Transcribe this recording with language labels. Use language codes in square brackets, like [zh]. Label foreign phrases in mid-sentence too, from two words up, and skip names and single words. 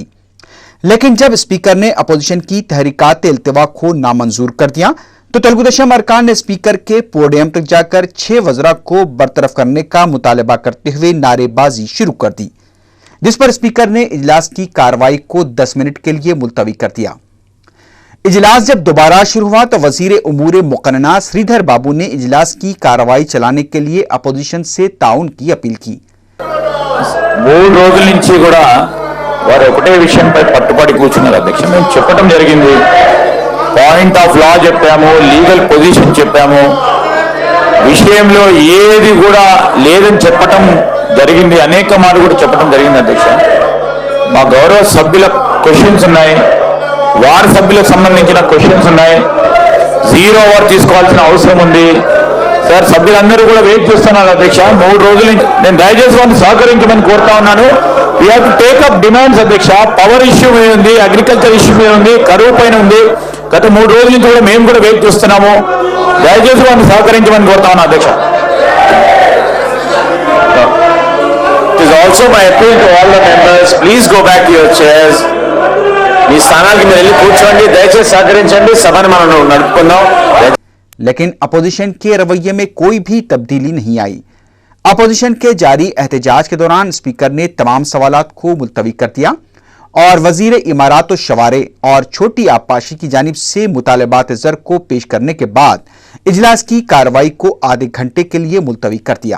[ur] لیکن جب اسپیکر نے اپوزیشن کی تحریکات التوا کو نامنظور کر دیا تو تلگو دیشم ارکان نے اسپیکر کے پوڈیم تک جا کر 6 وزرا کو برطرف کرنے کا مطالبہ کرتے ہوئے نعرے بازی شروع کر دی، جس پر اسپیکر نے اجلاس کی کارروائی کو 10 منٹ کے لیے ملتوی کر دیا. اجلاس جب دوبارہ شروع ہوا تو وزیر امور مقننہ سریدھر بابو نے اجلاس کی کارروائی چلانے کے لیے اپوزیشن سے تعاون کی اپیل کی. [te] 3 రోజుల నుంచి కూడా వారు ఒకటే విషయంపై పట్టుబడి కూర్చున్నారు అధ్యక్ష। మేము చెప్పడం జరిగింది, [en] point of law [te] చెప్పాము, [en] legal position [te] చెప్పాము, విషయంలో ఏది కూడా లేదని చెప్పడం జరిగింది, అనేక మార్లు కూడా చెప్పడం జరిగింది అధ్యక్ష। మా గౌరవ సభ్యుల క్వశ్చన్స్ ఉన్నాయి, వారి సభ్యులకు సంబంధించిన క్వశ్చన్స్ ఉన్నాయి, 0 ఓవర్ తీసుకోవాల్సిన అవసరం ఉంది సార్। సభ్యులందరూ కూడా వెయిట్ చేస్తున్నారు అధ్యక్ష। 3 రోజుల నుంచి నేను దయచేసి వారిని సహకరించమని కోరుతా ఉన్నాను। [en] we have to take up demands అధ్యక్ష। power issue [te] మీద ఉంది, [en] agriculture issue [te] మీద ఉంది, కరువు పైన ఉంది। గత 3 రోజుల నుంచి కూడా మేము కూడా వెయిట్ చేస్తున్నాము। దయచేసి వారిని సహకరించమని కోరుతా ఉన్నాను అధ్యక్ష। [en] It is also my appeal to all the members, please go back to your chairs. [te] మీ స్థానాలకు మీరు వెళ్ళి కూర్చోండి, దయచేసి సహకరించండి, సభను మనం నడుపుకుందాం। [ur] لیکن اپوزیشن کے رویے میں کوئی بھی تبدیلی نہیں آئی. اپوزیشن کے جاری احتجاج کے دوران اسپیکر نے تمام سوالات کو ملتوی کر دیا اور وزیر عمارات شوارع اور چھوٹی آبپاشی کی جانب سے مطالبات زر کو پیش کرنے کے بعد اجلاس کی کارروائی کو آدھے گھنٹے کے لیے ملتوی کر دیا.